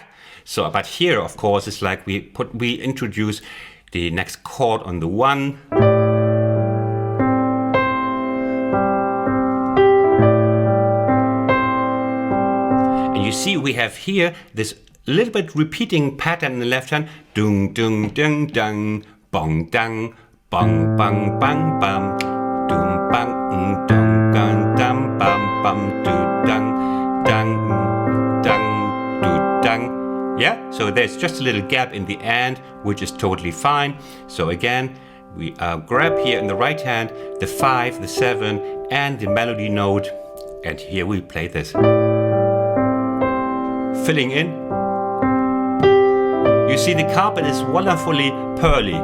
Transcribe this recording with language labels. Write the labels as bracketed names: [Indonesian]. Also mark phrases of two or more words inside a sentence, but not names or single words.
[English] So, but here, of course, it's like we introduce the next chord on the one. And you see, we have here this little bit repeating pattern in the left hand. Dung, dung, dung, dung, bong, dung. Bang bang bang bam, dum bang dum gun dum bam bam do dang dang do dang. Yeah, so there's just a little gap in the end, which is totally fine. So again, we grab here in the right hand the 5, the 7, and the melody note, and here we play this. Filling in. You see, the carpet is wonderfully pearly.